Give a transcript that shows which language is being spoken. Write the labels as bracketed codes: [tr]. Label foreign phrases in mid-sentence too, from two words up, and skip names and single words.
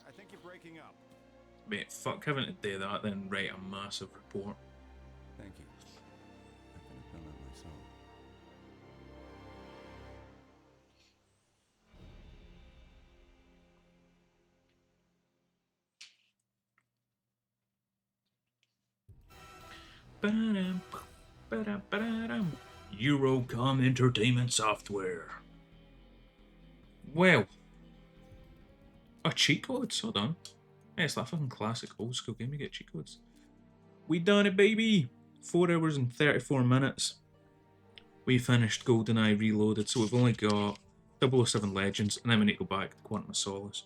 [en] you're breaking up. Mate, fuck having to do that, then write a massive report. Thank you. I could have done that myself. Ba-dum, ba-dum, ba-dum. Eurocom Entertainment Software. Well. Oh, cheat codes, hold on. Yeah, it's that fucking classic old school game, you get cheat codes. We done it, baby! 4 hours and 34 minutes. We finished GoldenEye Reloaded, so we've only got 007 Legends, and then we need to go back to Quantum of Solace.